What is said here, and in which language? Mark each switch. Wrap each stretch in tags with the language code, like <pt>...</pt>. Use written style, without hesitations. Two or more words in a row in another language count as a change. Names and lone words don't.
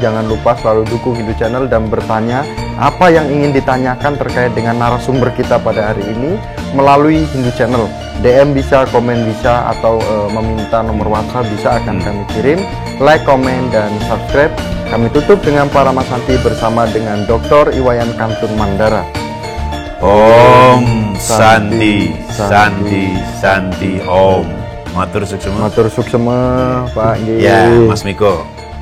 <id>Jangan lupa selalu dukung Hindu Channel dan bertanya apa yang ingin ditanyakan terkait dengan narasumber kita pada hari ini melalui Hindu Channel. DM bisa, komen bisa, atau meminta nomor WhatsApp bisa, akan kami kirim. Like, komen, dan subscribe. Kami tutup dengan Parama Santi bersama dengan Dr. Iwayan Kantun Mandara.</id> <sa>Om Santi, Santi, Santi, Om.</sa> <ban>Matur suksema. Matur suksema, Pak.</ban> <id>Ya, Mas Miko.</id>